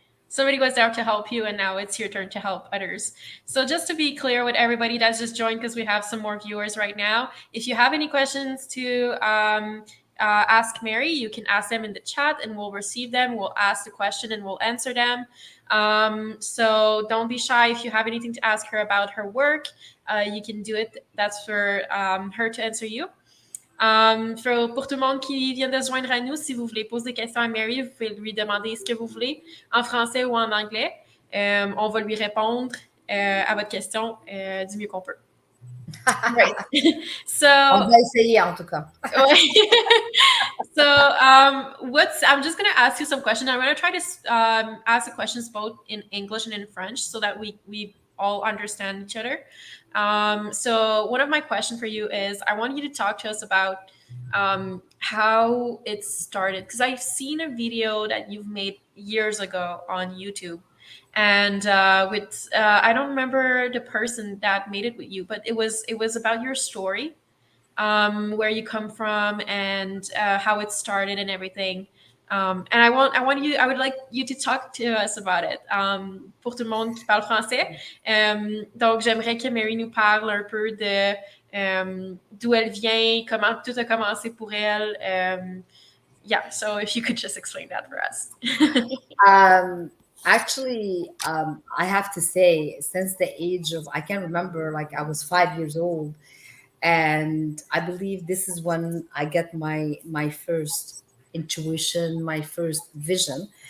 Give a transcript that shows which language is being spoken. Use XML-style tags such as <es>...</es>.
<en>Somebody was there to help you, and now it's your turn to help others. So just to be clear with everybody that's just joined, because we have some more viewers right now, if you have any questions to ask Mary, you can ask them in the chat and we'll receive them. We'll ask the question and we'll answer them. So don't be shy. If you have anything to ask her about her work, you can do it. That's for her to answer you.</en> <fr>Pour tout le monde qui vient de se joindre à nous, si vous voulez poser des questions à Mary, vous pouvez lui demander ce que vous voulez, en français ou en anglais. On va lui répondre à votre question du mieux qu'on peut.</fr> <en>Right.</en> <fr>on</fr> <en>So,</en> <fr>va essayer en tout cas.</fr> <en>so I'm just gonna ask you some questions. I'm gonna try to ask the questions both in English and in French so that we all understand each other. So one of my questions for you is, I want you to talk to us about how it started, because I've seen a video that you've made years ago on YouTube, and with I don't remember the person that made it with you, but it was about your story, where you come from, and how it started and everything. And I would like you to talk to us about it.</en> <fr>Pour tout le monde qui parle français. Donc, j'aimerais que Mary nous parle un peu de d'où elle vient, comment tout a commencé pour elle.</fr> <en>Yeah, so if you could just explain that for us. Um, Actually, I have to say, since the age of, I can remember, like I was 5 years old, and I believe this is when I get my first intuition, my first vision.</en>